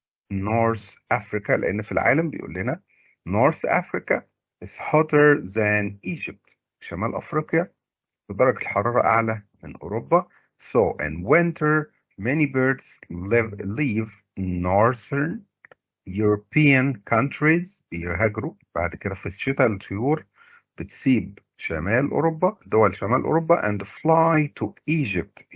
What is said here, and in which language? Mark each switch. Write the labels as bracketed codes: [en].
[en] North Africa، [ar] لأن في العالم بيقول لنا [en] North Africa is hotter than Egypt. [ar] شمال أفريقيا درجة الحرارة أعلى من أوروبا. [en] So in winter many birds leave northern European countries. [ar] بيهاجروا. بعد كده في الشتاء الطيور بتسيب شمال أوروبا، دول شمال أوروبا [en] and fly to Egypt.